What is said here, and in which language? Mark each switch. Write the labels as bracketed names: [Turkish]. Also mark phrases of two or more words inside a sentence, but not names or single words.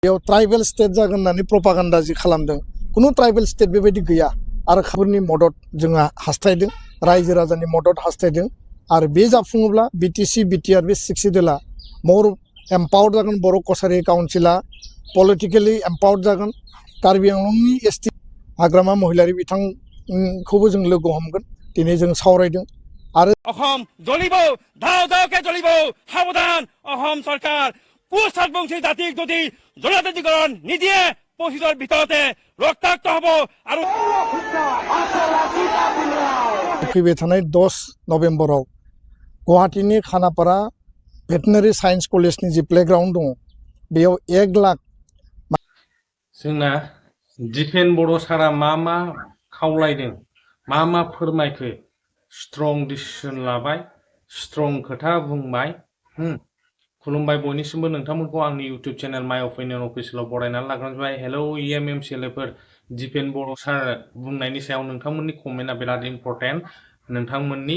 [Bodo] बेयाव [English] tribal state [Bodo] जागोन होननानै प्रपागान्डा जि खालामदों कुनु [English] tribal state [Bodo] बेबायदि गैया आरो खाबुनि मदद जोंहा हास्थायदों रायजो राजानि मदद हास्थायदों आरो बे जाफुङोब्ला बिटिसि बिटिआर बे 6 सिडुला [English] more empowered [Bodo] जागोन बर' कसारि काउन्सिला [English] politically empowered [Bodo] जागोन कार्बि आंलंनि एसटि हाग्रामा महिलारि बिथांखौबो जों लोगो हमगोन दिनै जों सावरायदों आरो [Assamese] অসম জ্বলিব ধাও ধাওকে জ্বলিব সাবধান অসম চৰকাৰ কুসংস্কৃতি জাতিক যদি জনজাতিকৰণ নিদিয়ে 25ৰ ভিতৰতে ৰক্তাক্ত হ'ব আৰু [Bodo] फैबाय थानाय 10 नभेम्बराव गुवाहाटीनि खानापारा भेटेनारि साइन्स कलेजनि जि प्लेग्राउन्ड दङ बेयाव 1 लाख जोंना दिपेन बर' सारा मा खावलायदों मा फोरमायखो [English] strong decision [Bodo] लाबाय स्ट्रं खोथा बुंबाय खुलुमबाय बयनिसिमबो नोंथांमोनखौ आंनि इउट्युब चेनेल माय अपिनियन अफिसियेलाव बरायनानै लाग्रोबाय हेलौ इएमएमसिएलएफोर दिपेन बर' सार बुंनायनि सायाव नोंथांमोननि कमेन्टआ बिराद इम्पर्टेन्ट नोंथांमोननि